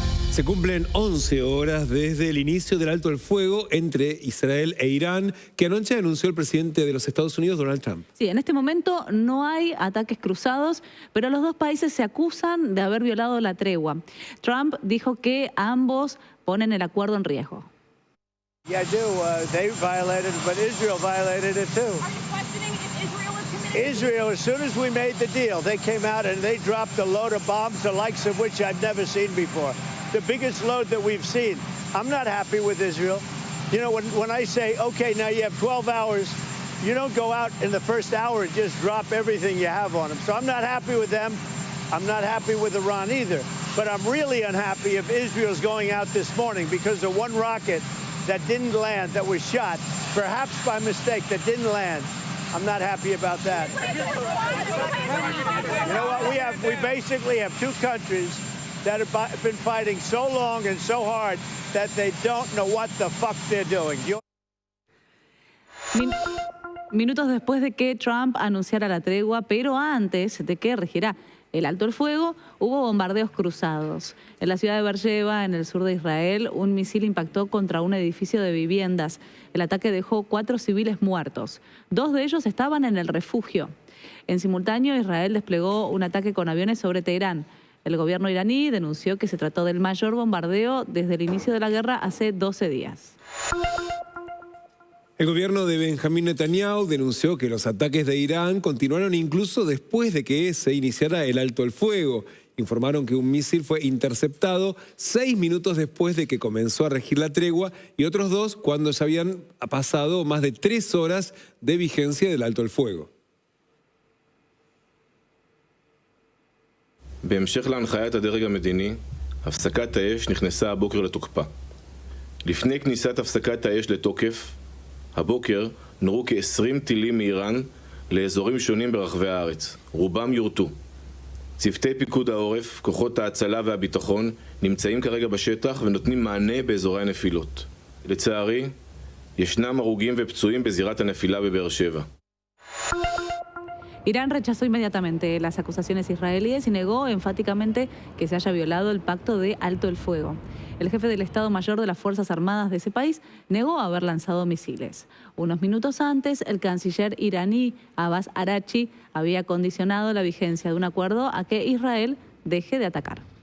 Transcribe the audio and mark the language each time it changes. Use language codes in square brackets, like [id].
[es] Se cumplen 11 horas desde el inicio del alto el fuego entre Israel e Irán, que anoche anunció el presidente de los Estados Unidos, Donald Trump. Sí, en este momento no hay ataques cruzados, pero los dos países se acusan de haber violado la tregua. Trump dijo que ambos ponen el acuerdo en riesgo. [en] Yeah, I do. They violated, but Israel violated it too. Are you questioning if Israel is committed? Israel, as soon as we made the deal, they came out and they dropped a load of bombs, the likes of which I've never seen before. The biggest load that we've seen. I'm not happy with Israel. You know, when I say, okay, now you have 12 hours, you don't go out in the first hour and just drop everything you have on them. So I'm not happy with them. I'm not happy with Iran either. But I'm really unhappy if Israel's going out this morning because of one rocket that didn't land, that was shot, perhaps by mistake, that didn't land. I'm not happy about that. You know what? We basically have 2 countries that have been fighting so long and so hard that they don't know what the fuck they're doing. [es] Minutos después de que Trump anunciara la tregua, pero antes de que regiera el alto el fuego, hubo bombardeos cruzados. En la ciudad de Beersheba, en el sur de Israel, un misil impactó contra un edificio de viviendas. El ataque dejó 4 civiles muertos. 2 de ellos estaban en el refugio. En simultáneo, Israel desplegó un ataque con aviones sobre Teherán. El gobierno iraní denunció que se trató del mayor bombardeo desde el inicio de la guerra hace 12 días. El gobierno de Benjamín Netanyahu denunció que los ataques de Irán continuaron incluso después de que se iniciara el alto el fuego. Informaron que un misil fue interceptado 6 minutos después de que comenzó a regir la tregua y otros 2 cuando ya habían pasado más de 3 horas de vigencia del alto el fuego. [he] בהמשך להנחיית הדרג המדיני, הפסקת האש נכנסה הבוקר לתוקפה. לפני כניסת הפסקת האש לתוקף, הבוקר נורו כ-20 טילים מאיראן לאזורים שונים ברחבי הארץ. רובם יורטו. צוותי פיקוד העורף, כוחות ההצלה והביטחון, נמצאים כרגע בשטח ונותנים מענה באזורי הנפילות. לצערי, ישנם הרוגים ופצועים בזירת הנפילה בבאר שבע. [es] Irán rechazó inmediatamente las acusaciones israelíes y negó enfáticamente que se haya violado el pacto de alto el fuego. El jefe del Estado Mayor de las Fuerzas Armadas de ese país negó haber lanzado misiles. Unos minutos antes, el canciller iraní Abbas Araghchi había condicionado la vigencia de un acuerdo a que Israel deje de atacar.